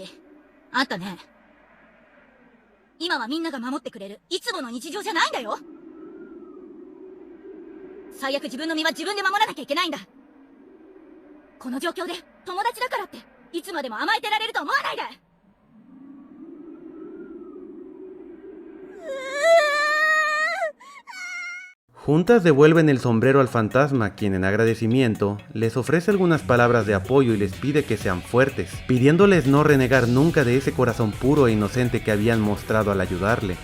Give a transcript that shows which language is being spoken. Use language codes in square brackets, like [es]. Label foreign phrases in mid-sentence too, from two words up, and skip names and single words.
[ja] あんたね、今はみんなが守ってくれるいつもの日常じゃないんだよ。最悪自分の身は自分で守らなきゃいけないんだ。この状況で友達だからっていつまでも甘えてられると思わないで。 [es] Juntas devuelven el sombrero al fantasma, quien en agradecimiento les ofrece algunas palabras de apoyo y les pide que sean fuertes, pidiéndoles no renegar nunca de ese corazón puro e inocente que habían mostrado al ayudarle.